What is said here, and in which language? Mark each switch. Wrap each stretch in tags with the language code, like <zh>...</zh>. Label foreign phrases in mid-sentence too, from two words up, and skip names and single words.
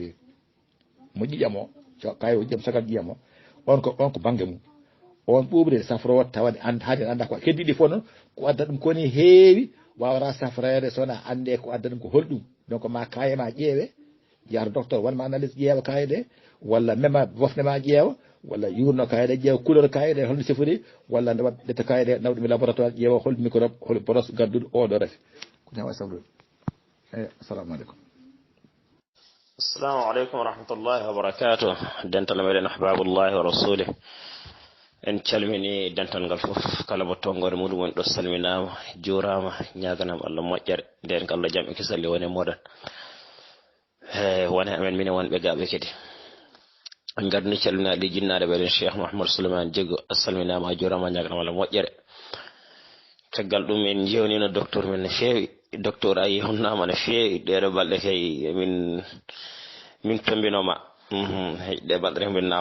<ff>fewi mo ƴiƴam o kay o ƴiƴam sagat ƴiƴam o on ko banggue mum on ɓuɓri safro tawade haade anda ko keddiɗi fof noon ko adda ɗum koni heewi wawata safrede sowona ande ko adda ɗum ko holɗum donc ma kaye ma ƴeewe jahata docteur wanma analyse ƴeewa kaye ɗe walla mema wofne ma ƴeewa walla yurno kaye ɗe ƴeewa couleur kaye ɗe holno sifori walla nde waɗa ɗetta kaye ɗe nawɗum e laboratoire ƴeewa hol microbe hol brosse gadduɗo oɗo refe ko ñawa safrude</ff> <ar>السلام عليكم. السلام عليكم ورحمة الله وبركاته.</ar> <ff>Dental meɗen</ff> <ar>أحباب الله ورسوله</ar> <ff>en calmini dental ngal fof kala mo tongore muɗum woni ɗo salminama jurama ñaganama Allah moƴƴere nden ko Allah jaam e kisalli woni moɗon wona amen minen wonɓe gaɓe kadi en gadni calminaɗi jinnaɗe ɓeɗen cheikh mouhamadou souleymane diego assalminama a jurama ñaganama walla moƴƴere caggal ɗum en jewnino docteur men no feewi docteur a yewnama no feewi ɗeɗo balɗe kay min tombinoma ɗe balɗe rek min</ff>